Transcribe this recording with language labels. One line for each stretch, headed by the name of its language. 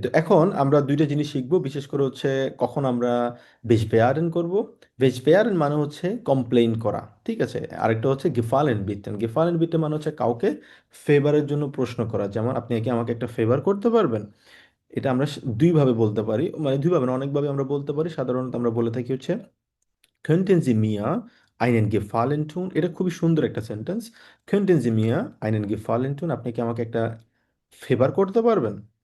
Bangla: তো এখন আমরা দুইটা জিনিস শিখবো, বিশেষ করে হচ্ছে কখন আমরা বেশবেয়ারেন করব। বেশবেয়ারেন মানে হচ্ছে কমপ্লেইন করা, ঠিক আছে? আরেকটা হচ্ছে গেফালেন বিটেন। গেফালেন বিটেন মানে হচ্ছে কাউকে ফেভারের জন্য প্রশ্ন করা, যেমন আপনি কি আমাকে একটা ফেভার করতে পারবেন। এটা আমরা দুইভাবে বলতে পারি, মানে দুইভাবে না, অনেকভাবে আমরা বলতে পারি। সাধারণত আমরা বলে থাকি হচ্ছে
German: Könnten Sie mir einen Gefallen tun?
Bangla: এটা খুবই সুন্দর একটা sentence.
German: Könnten Sie mir einen Gefallen tun?
Bangla: আপনি কি আমাকে একটা ফেভার করতে পারবেন?